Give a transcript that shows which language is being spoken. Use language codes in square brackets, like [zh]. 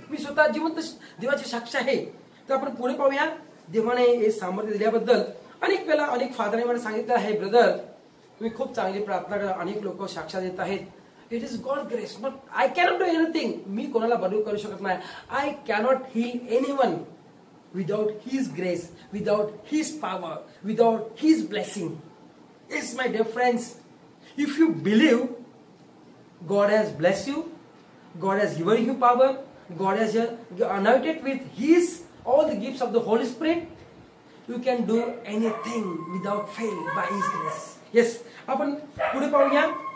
[mr] मी स्वतः जिवंत देवाची साक्ष आहे. तर आपण पुढे पाहूया. देवाने हे सामर्थ्य दिल्याबद्दल अनेक वेळा अनेक फादरांनी मला सांगितलं आहे, ब्रदर तुम्ही खूप चांगली प्रार्थना करा, अनेक लोक साक्ष देत आहेत. [en] It is God grace. Not I cannot do anything. [mr] मी कोणाला बदलू करू शकत नाही. [en] I cannot heal anyone without His grace, without His power, without His blessing. Yes, my dear friends, if you believe God has blessed you, God has given you power, God has anointed with His all the gifts of the Holy Spirit, you can do anything without fail by His grace. [mr] Yes, आपण पुढे पाहूया.